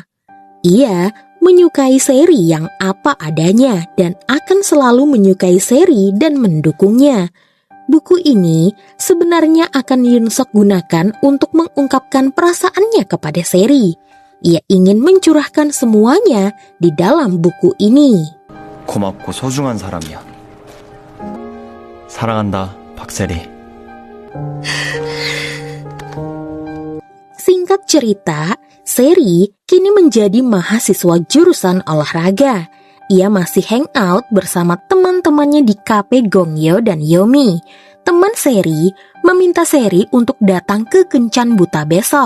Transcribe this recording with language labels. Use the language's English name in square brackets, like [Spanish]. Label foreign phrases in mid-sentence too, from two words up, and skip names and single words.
[Indonesian] Ia menyukai Seri yang apa adanya dan akan selalu menyukai Seri dan mendukungnya. Buku ini sebenarnya akan Yoon-seok gunakan untuk mengungkapkan perasaannya kepada Seri. Ia ingin mencurahkan semuanya di dalam buku ini. [Korean] 고맙고 소중한 사람이야. 사랑한다, 박세리. [Indonesian] Singkat cerita, Seri kini menjadi mahasiswa jurusan olahraga. Ia masih hangout bersama teman-temannya di kafe Gongyo dan Yomi. Teman Seri meminta Seri untuk datang ke Kencan Buta besok.